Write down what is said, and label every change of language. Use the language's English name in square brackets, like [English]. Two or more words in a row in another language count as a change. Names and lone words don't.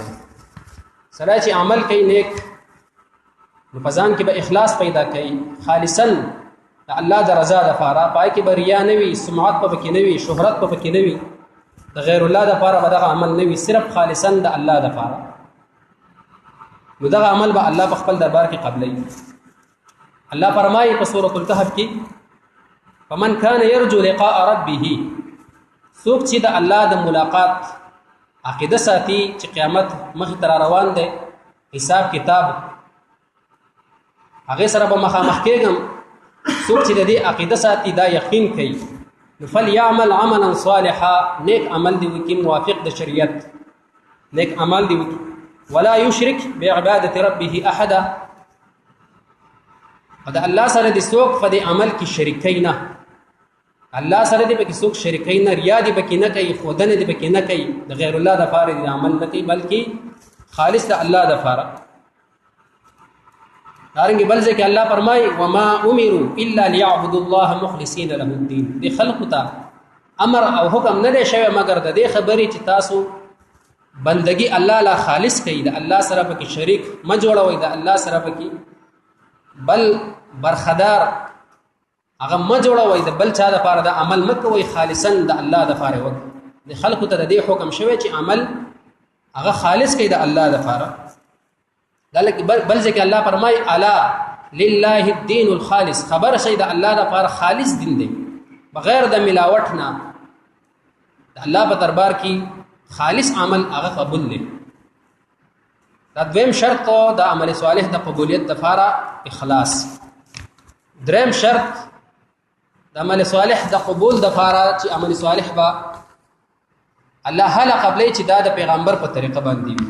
[Pashto] سره چې عمل کوي نیک نو پزان کې به اخلاص پیدا کوي خالصا د الله د رضا د لپاره، پای کې به ریا نه وي، سمعت په کې نه وي، شهرت په کې نه وي، د غیر الله د لپاره به دغه عمل نه وي، صرف خالصا د الله د لپاره. نو دغه عمل به الله په خپل دربار کې قبلې. الله فرمایي په سورۃ الکهف کې [Arabic] فمن كان يرجو لقاء ربه، [Pashto] څوک چې د الله د ملاقات عقیده ساتي چې قیامت مخ ته روان دی، حساب کتاب هغه سره به مخامخ کېږم، څوک چې د دې عقیده ساتي دا یقین کوي نو [Arabic] فليعمل عملا صالحا، [Pashto] نیک عمل دی وکي موافق د شریعت، نیک عمل دی وکي [Arabic] ولا يشرك بعباده ربه احدا، [Pashto] دا الله سره د څوک په دې عمل کې شریکای نه، الله سره دې پکې څوک شریکای نه، ریا دې پکې نه کوي، خودنه دې پکې نه کوي، د غیر الله د لپاره دې عمل نه کوي بلکې خالص د الله د لپاره. دارنګ بل ځکه الله فرمایي [Arabic] وما امروا الا ليعبدوا الله مخلصين له الدين، [Pashto] دې خلق ته امر او حکم نه دی شوی مگر د دې خبرې چې تاسو بندگی الله لا خالص کوي، د الله سره پکې شریک ما جوړوي، د الله سره پکې بل برخدار هغه ما جوړوي، د بل چا د لپاره د عمل مکوي، خالصا د الله د لپاره وکړي. د خلق ته د دې حکم شوی چې عمل هغه خالص کوي د الله د لپاره. دلته بل ځکه الله فرمای [Arabic] الا لله الدين الخالص، [Pashto] خبر شي د الله د لپاره خالص دین دی بغیر د ملاوت نه، د الله په دربار کې خالص عمل هغه قبول دی. دا دویم شرط د عمل صالح د قبولیت د لپاره اخلاص. دریم شرط د عمل صالح د قبول د لپاره چې عمل صالح با الله هله قبلې چې دا د پیغمبر په طریقه باندې وي.